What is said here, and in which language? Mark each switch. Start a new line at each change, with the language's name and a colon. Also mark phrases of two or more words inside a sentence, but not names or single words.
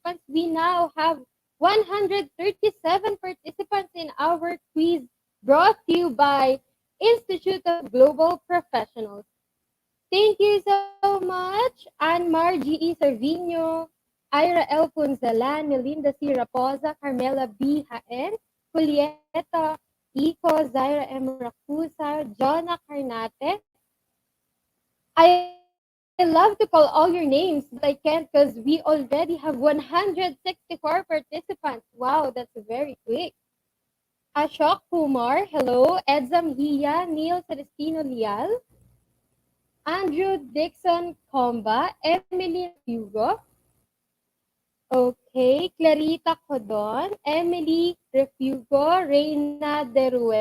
English: We now have 137 participants in our quiz brought to you by Institute of Global Professionals. Thank you so much, Anmar G.E. Servino, Ira L. Punzalan, Melinda C. Raposa, Carmela B. Haen, Julieta Ico, Zaira M. Racusa, Jonna Carnate. I love to call all your names, but I can't because we already have 164 participants. Wow, that's very quick. Ashok Kumar, hello. Edzam Hiya, Neil Celestino Lial, Andrew Dixon Comba, Emily Refugo, okay, Clarita Codon, Emily Refugo, Reina Deruel.